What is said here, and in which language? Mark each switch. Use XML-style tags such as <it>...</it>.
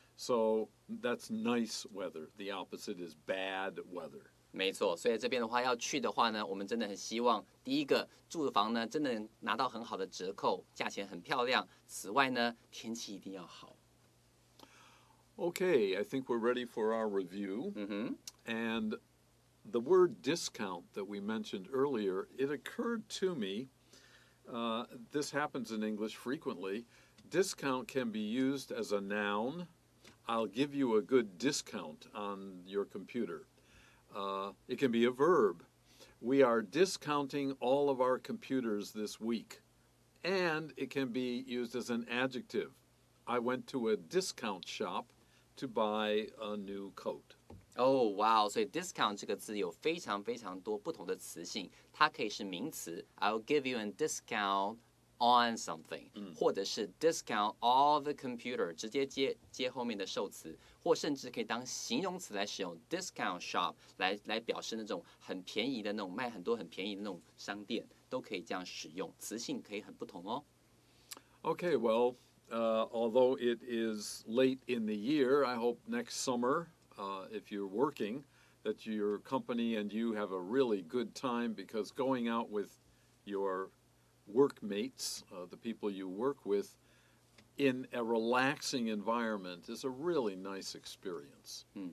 <en>So that's nice weather. The opposite is bad weather.</en> <zh>没错，所以这边的话要去的话呢，我们真的很希望，第一个住的房呢，真的能拿到很好的折扣，价钱很漂亮。此外呢，天气一定要好。</zh> <en>Okay, I think we're ready for our review. And the word discount that we mentioned earlier, it occurred to me, this happens in English frequently. Discount can be used as a noun. I'll give you a good discount on your computer. It can be a verb. We are discounting all of our computers this week. And it can be used as an adjective. I went to a discount shop to buy a new coat.</en> <zh>哦，哇哦！所以 discount 这个字有非常非常多不同的词性，它可以是名词 ，</zh> <en>I'll give you a discount on something，</en> <zh>或者是</zh> <en>discount all the computer，</en> <zh>直接接后面的受词，或甚至可以当形容词来使用 discount shop 来表示那种很便宜的那种卖很多很便宜的那种商店，都可以这样使用，词性可以很不同哦。</zh> <en>Okay, well, although it is late in the year, I hope next summer, if you're working, that your company and you have a really good time, because going out with your workmates, the people you work with, in a relaxing environment is a really nice experience.</en>